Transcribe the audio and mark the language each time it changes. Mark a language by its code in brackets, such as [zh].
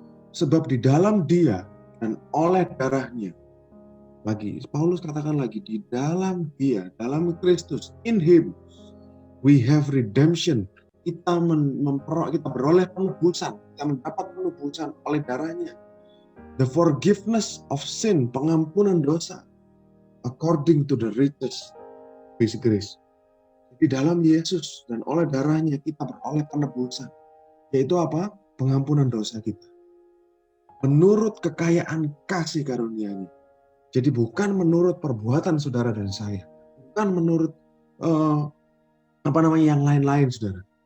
[id] Sebab di dalam Dia dan oleh darahnya, lagi Paulus katakan lagi, di dalam Dia, dalam Kristus, [en] in Him we have redemption. [id] Kita beroleh penebusan, kita mendapat penebusan oleh darahnya. [en] The forgiveness of sin, [id] pengampunan dosa, [en] according to the riches of His grace. [id] Di dalam Yesus dan oleh darahnya kita beroleh penebusan. Yaitu apa? Pengampunan dosa kita. Menurut kekayaan kasih karunia-Nya. Jadi bukan menurut perbuatan saudara dan saya. Bukan menurut yang lain-lain, saudara.